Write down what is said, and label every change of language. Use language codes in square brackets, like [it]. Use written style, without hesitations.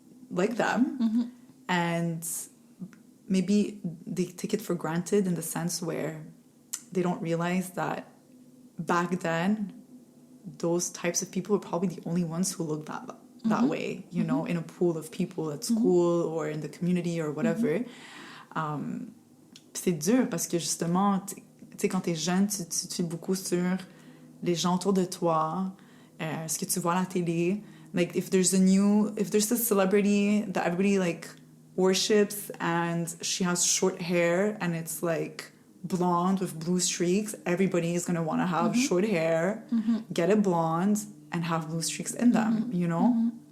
[en] like them, and maybe they take it for granted in the sense where they don't realize that back then those types of people were probably the only ones who looked that way, you know, in a pool of people at school or in the community or whatever. [fr] C'est dur parce que justement, tu sais, quand t'es jeune, tu te fies beaucoup sur les gens autour de toi, ce que tu vois à la télé. [en] Like, if there's a celebrity that everybody, like, worships and she has short hair and it's, like, blonde with blue streaks, everybody is going to want to have short hair, get it blonde, and have blue streaks in them, you know?